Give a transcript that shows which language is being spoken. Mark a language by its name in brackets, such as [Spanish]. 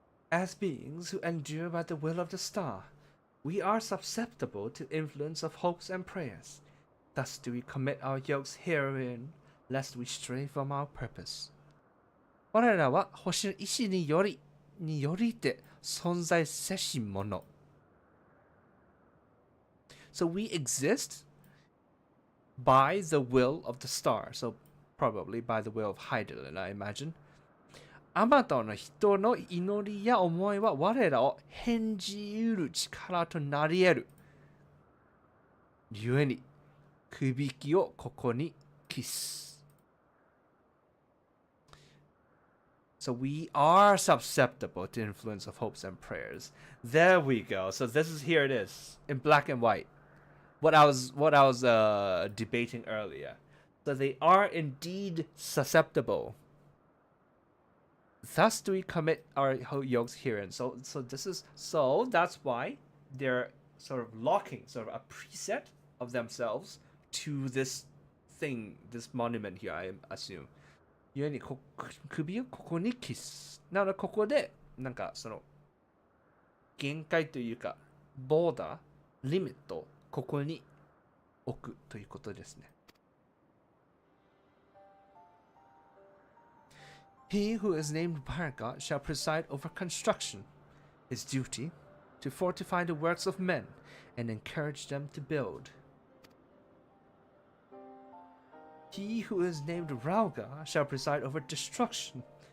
[English] As beings who endure by the will of the star, we are susceptible to influence of hopes and prayers. Thus do we commit our yokes herein, lest we stray from our purpose. [Japanese] 我らは星の意志によりて存在せしもの。 [English] So we exist by the will of the star. So probably by the will of Heidelin, I imagine. [Japanese] あまたの人の祈りや思いは我らを変じうる力となり得る。故に、くびきをここに帰す。 [English] So we are susceptible to influence of hopes and prayers. There we go. So this is, here it is in black and white. What I was debating earlier. So they are indeed susceptible. Thus do we commit our yokes herein. So that's why they're sort of locking sort of a preset of themselves to this thing, this monument here, I assume. [Japanese] 故に首をここにキス。なのでここでなんかその限界というかボーダー、リミットをここに置くということですね。 [English] He who is named Bharga shall preside over construction. His duty, to fortify the works of men and encourage them to build. He who is named Rauga shall preside over destruction.